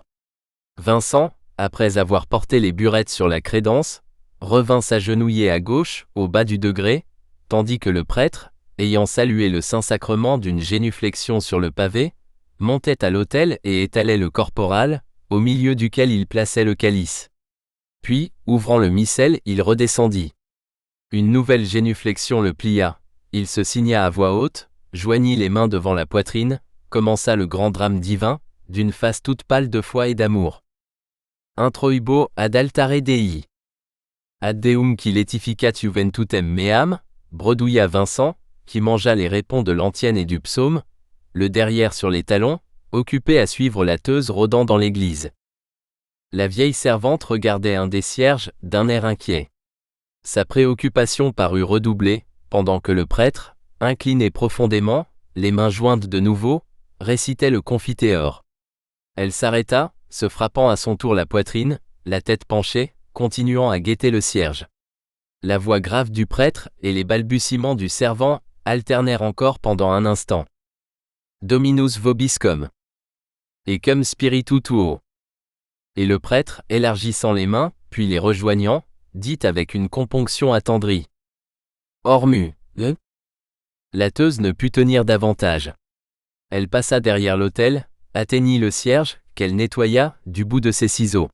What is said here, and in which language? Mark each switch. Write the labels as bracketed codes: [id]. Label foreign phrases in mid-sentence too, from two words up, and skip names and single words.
[fr] Vincent, après avoir porté les burettes sur la crédence, revint s'agenouiller à gauche, au bas du degré, tandis que le prêtre, ayant salué le Saint-Sacrement d'une génuflexion sur le pavé, montait à l'autel et étalait le corporal, au milieu duquel il plaçait le calice. Puis, ouvrant le missel, il redescendit. Une nouvelle génuflexion le plia, il se signa à voix haute, joignit les mains devant la poitrine, commença le grand drame divin, d'une face toute pâle de foi et d'amour. [la] Introibo ad altare Dei. Ad Deum qui laetificat juventutem meam, [fr] bredouilla Vincent, qui mangea les répons de l'antienne et du psaume, le derrière sur les talons, occupé à suivre la teuse rôdant dans l'église. La vieille servante regardait un des cierges, d'un air inquiet. Sa préoccupation parut redoublée, pendant que le prêtre, incliné profondément, les mains jointes de nouveau, récitait le Confiteor. Elle s'arrêta, se frappant à son tour la poitrine, la tête penchée, continuant à guetter le cierge. La voix grave du prêtre et les balbutiements du servant alternèrent encore pendant un instant. [la] Dominus vobiscum. Et cum spiritu tuo. [fr] Et le prêtre, élargissant les mains, puis les rejoignant, dit avec une componction attendrie. Ormu. La teuse ne put tenir davantage. Elle passa derrière l'autel, atteignit le cierge, qu'elle nettoya, du bout de ses ciseaux.